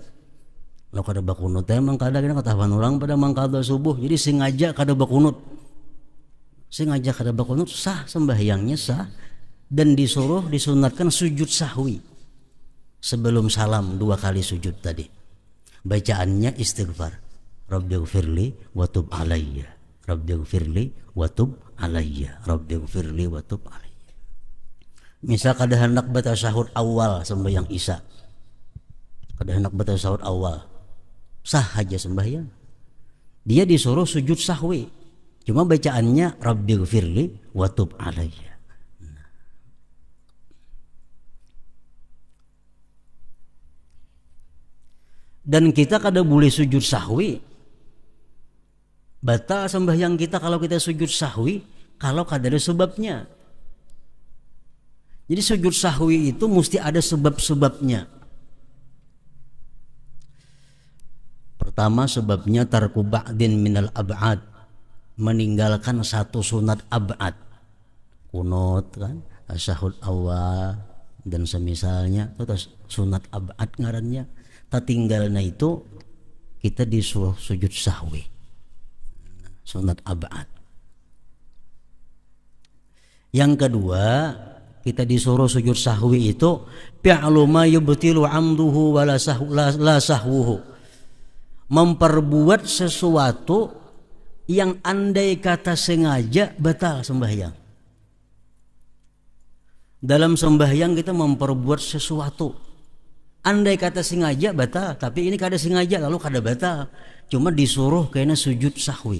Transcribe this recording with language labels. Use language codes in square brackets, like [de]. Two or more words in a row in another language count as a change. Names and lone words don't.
[bjn] Lalu kada bakunut mangkada kena ketahuan orang pada mangkada subuh. Jadi sengaja kada bakunut. Sengaja kada bakunut, sah sembahyangnya, sah. [id] Dan disunatkan sujud sahwi sebelum salam, 2 kali sujud tadi. Bacaannya istighfar, [ar] رب اغفر لي وتب علي، رب اغفر لي وتب علي، رب اغفر لي وتب علي, Rabbighfirli wa tub alayya. [bjn] Misal kada hendak baca tasyahud awal sembahyang isya, kada hendak baca tasyahud awal, sah aja sembahyang. [id] Dia disuruh sujud sahwi, cuma bacaannya [ar] رب اغفر لي وتب علي. [bjn] Dan kita kada boleh sujud sahwi, batal sembahyang kita kalau kita sujud sahwi kalau kada ada sebabnya. [id] Jadi sujud sahwi itu mesti ada sebab-sebabnya. Pertama, sebabnya [ar] ترك بعض من الأبعاض, [id] meninggalkan satu sunat ab'ad. [bjn] kunut kan, tasyahud awal dan semisalnya itu sunat abad ngarannya. Tatinggalna itu kita disuruh sujud sahwi, sunat abad. [id] Yang kedua, kita disuruh sujud sahwi itu [ar] فعل ما يبطل عمده ولا سهوه, [id] memperbuat sesuatu yang andai kata sengaja batal sembahyang. [bjn] Dalam sembahyang kita memperbuat sesuatu, andai kata sengaja batal, tapi ini kada sengaja lalu kada batal, cuma disuruh kena sujud sahwi.